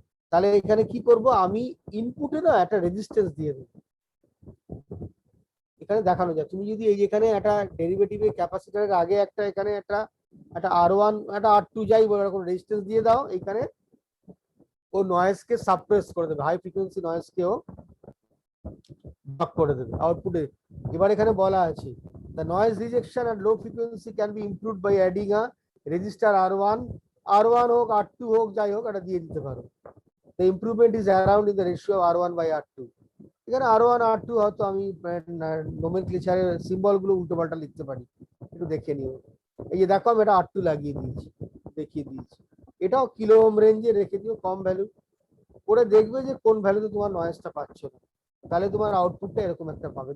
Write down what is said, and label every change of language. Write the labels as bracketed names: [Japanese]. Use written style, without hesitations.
[Bangla] তাহলে এখানে কি করব, আমি ইনপুটে না একটা রেজিস্ট্যান্স দিয়ে দেবো, এখানে দেখানো যায়। তুমি যদি এই এখানে একটা ডেরিভেটিভের ক্যাপাসিটরের আগে একটা এখানে একটা R1 একটা R2 যাই বলে এরকম রেজিস্ট্যান্স দিয়ে দাও, এখানে ও নয়েজকে সাপ্রেস করে দেবে, হাই ফ্রিকোয়েন্সি নয়েজকেও ব্লক করে দেবে আউটপুটে। এবার এখানে বলা আছে, [English] the noise rejection at low frequency can be improved by adding a resistor R1 [Bangla] হোক R2 হোক, যাই হোক এটা দিয়ে দিতে পারো। [English] The improvement is around in the ratio of R1/R2. [Bangla] এখানে R1 R2 হয়তো আমি নোমেনক্লেচারের সিম্বল গুলো উল্টো পাল্টা লিখতে পারি, একটু দেখে নিও। এই যে দেখো আমি এটা R2 লাগিয়ে দিয়েছি, দেখিয়ে দিয়েছি। এটাও কিলো ওহম রেঞ্জে রেখে দিও, কম ভ্যালু করে, দেখবে যে কোন ভ্যালুতে তোমার নয়েজটা পাচ্ছ না, তাহলে তোমার আউটপুটটা এরকম একটা পাবে।